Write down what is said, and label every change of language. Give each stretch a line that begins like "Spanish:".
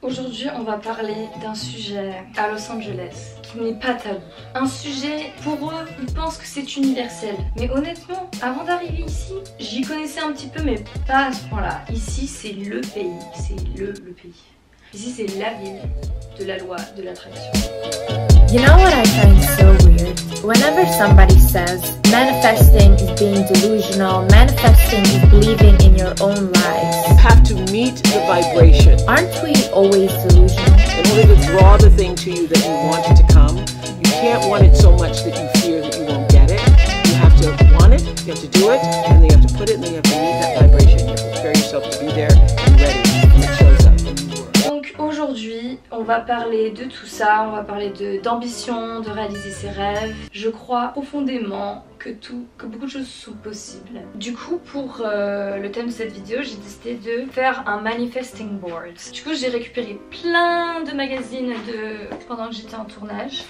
French: Aujourd'hui, on va parler d'un sujet à Los Angeles qui n'est pas tabou. Un sujet, pour eux, ils pensent que c'est universel. Mais honnêtement, avant d'arriver ici, j'y connaissais un petit peu, mais pas à ce point-là. Ici, c'est le pays. C'est le pays. Ici, c'est la ville de la loi de l'attraction.
English: You know what I find so weird? Whenever somebody says manifesting is being delusional, manifesting is believing in your own lies. You have to meet the vibration. Aren't we always delusional? In order to draw the thing to you that you want it to come, you can't want it so much that you fear that you won't get it. You have to want it, you have to do it, and then you have to put it, and then you have to meet that vibration. You have to prepare yourself to be there and ready, and it shows up.
French: Donc aujourd'hui, on va parler de tout ça, on va parler d'ambition, de réaliser ses rêves. Je crois profondément que beaucoup de choses sont possibles. Du coup, pour le thème de cette vidéo, j'ai décidé de faire un manifesting board. Du coup, j'ai récupéré plein de magazines pendant que j'étais en tournage.